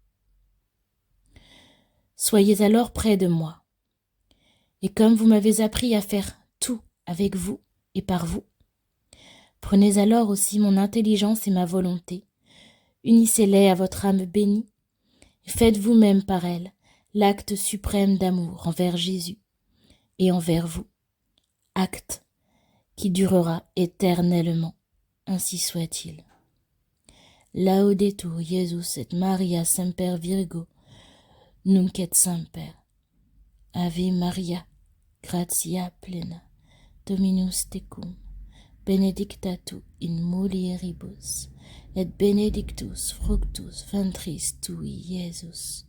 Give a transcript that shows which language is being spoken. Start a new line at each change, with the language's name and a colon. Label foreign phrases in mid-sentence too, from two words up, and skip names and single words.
French: Soyez alors près de moi, et comme vous m'avez appris à faire tout avec vous et par vous, prenez alors aussi mon intelligence et ma volonté, unissez-les à votre âme bénie, et faites vous-même par elle l'acte suprême d'amour envers Jésus et envers vous, acte qui durera éternellement, ainsi soit-il.
Latin: Laudetur Jesus et Maria semper Virgo, nunc et semper. Ave Maria, gratia plena, Dominus tecum, benedicta tu in mulieribus, et benedictus fructus ventris tui, Iesus.